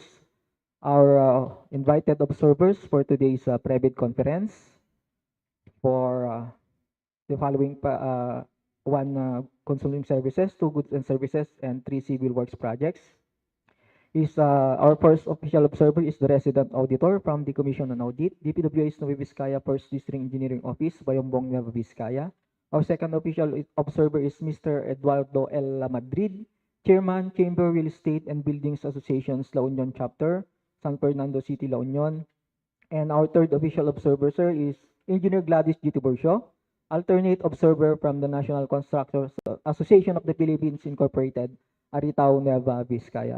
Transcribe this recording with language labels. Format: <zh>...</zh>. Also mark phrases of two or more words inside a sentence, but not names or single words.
<en>Our invited observers for today's private conference for the following one consulting services, two goods and services, and three civil works projects. Is our first official observer is the resident auditor from the Commission on Audit, DPWH Nueva Vizcaya First District Engineering Office, Bayombong, Nueva Vizcaya. Our second official observer is Mr. Eduardo L. Madrid, Chairman, Chamber Real Estate and Buildings Associations La Union Chapter, San Fernando City, La Union. And our third official observer, sir, is Engineer Gladys G. Tiburcio, alternate observer from the National Constructors Association of the Philippines Incorporated, Aritao, Nueva Vizcaya.</en>